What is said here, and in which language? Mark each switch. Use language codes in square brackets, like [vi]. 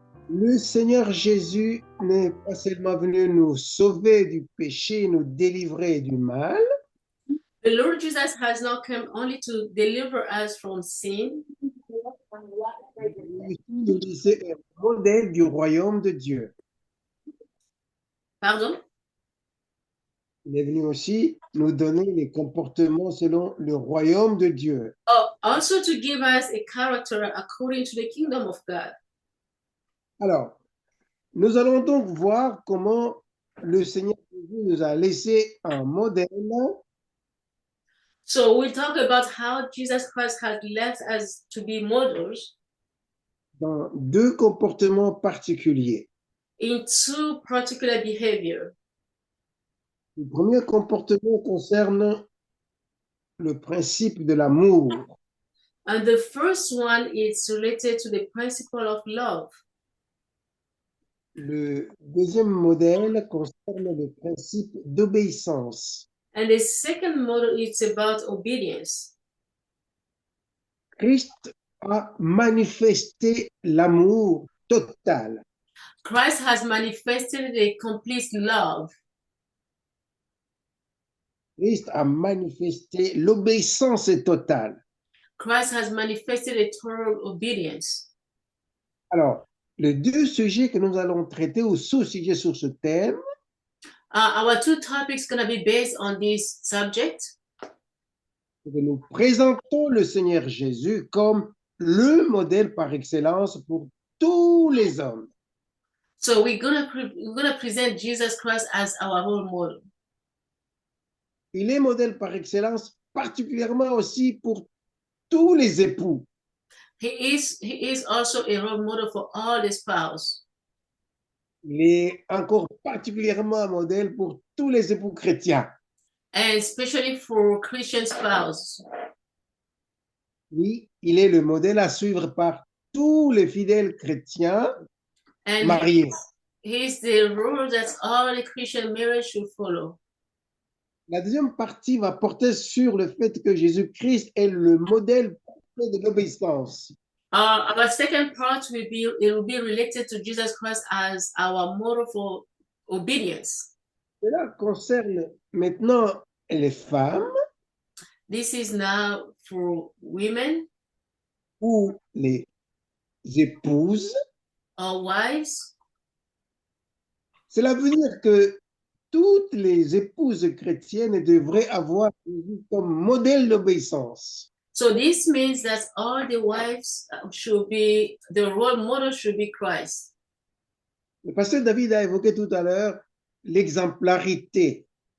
[fr] Le Seigneur Jésus n'est pas seulement venu nous sauver du péché, nous délivrer du mal, [en] The Lord Jesus has not come only to deliver us from sin, [fr] mais aussi nous laisser un modèle du royaume de Dieu. pardon, Il est venu aussi nous donner les comportements selon le royaume de Dieu. [en] also to give us a character according to the kingdom of God. [fr] Alors, nous allons donc voir comment le Seigneur Jésus nous a laissé un modèle [en] So we'll talk about how Jesus Christ has left us to be models [fr] dans deux comportements particuliers. [en] in two particular behavior. [fr] Le premier comportement concerne le principe de l'amour. [en] And the first one is related to the principle of love. [fr] Le deuxième modèle concerne le principe d'obéissance. [en] And the second model is about obedience. [fr] Christ a manifesté l'amour total. [en] Christ has manifested a complete love. [fr] Christ a manifesté l'obéissance totale. [en] Christ has manifested a total obedience. [fr] Alors, les deux sujets que nous allons traiter ou sous-sujets sur ce thème, [en] Our two topics going to be based on this subject. [fr] c'est que nous présentons le Seigneur Jésus comme le modèle par excellence pour tous les hommes. [en] So we're gonna present Jesus Christ as our role model. [fr] Il est modèle par excellence particulièrement aussi pour tous les époux. [en] He is also a role model for all the spouse. [fr] Il est encore particulièrement un modèle pour tous les époux chrétiens. [en] And especially for Christian spouse. [fr] Oui, il est le modèle à suivre par tous les fidèles chrétiens [en] And [fr] mariés. [en] he's the rule that all the Christian marriage should follow. [fr] La deuxième partie va porter sur le fait que Jésus-Christ est le modèle parfait de l'obéissance. [en] Our second part will be related to Jesus Christ as our model for obedience. [fr] Cela concerne maintenant les femmes [en] This is now for women [fr] ou les épouses. [en] or wives. [fr] Cela veut dire que toutes les épouses chrétiennes devraient avoir Jésus comme modèle d'obéissance. [en] So this means that all the wives should be, the role model should be Christ. [fr] Le pasteur David a évoqué tout à l'heure l'exemplarité.